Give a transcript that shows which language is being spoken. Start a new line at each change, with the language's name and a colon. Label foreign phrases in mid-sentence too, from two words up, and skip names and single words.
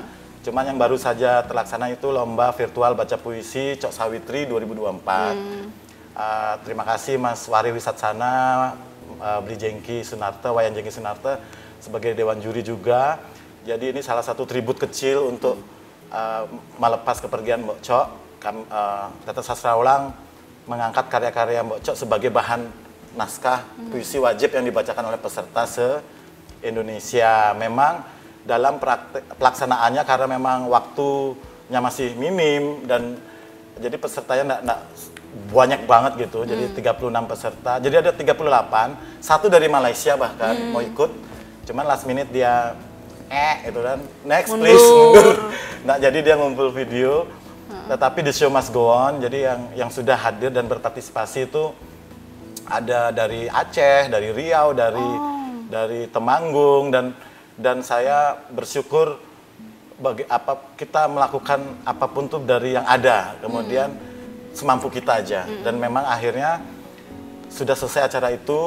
Indonesian: Cuman yang baru saja terlaksana itu lomba virtual baca puisi Cok Sawitri 2024. Terima kasih Mas Wari Wisatsana, Bli Jengki Sunarta, Wayan Jengki Sunarta sebagai dewan juri juga. Jadi ini salah satu tribut kecil untuk melepas kepergian Mbok Cok. Teater Sastra Welang mengangkat karya-karya Mbok Cok sebagai bahan naskah puisi wajib yang dibacakan oleh peserta se-Indonesia. Memang dalam pelaksanaannya karena memang waktunya masih minim dan jadi pesertanya enggak banyak banget gitu. Jadi 36 peserta. Jadi ada 38, satu dari Malaysia bahkan mau ikut. Cuman
English: last minute
Indonesian: dia itu kan
English: next please
Indonesian: mundur. Nah, jadi dia ngumpul video. Tetapi
English: the show must go on.
Indonesian: Jadi yang sudah hadir dan berpartisipasi itu ada dari Aceh, dari Riau, dari Temanggung dan saya bersyukur kita melakukan apapun tuh dari yang ada. Kemudian semampu kita aja. Dan memang akhirnya sudah selesai acara itu.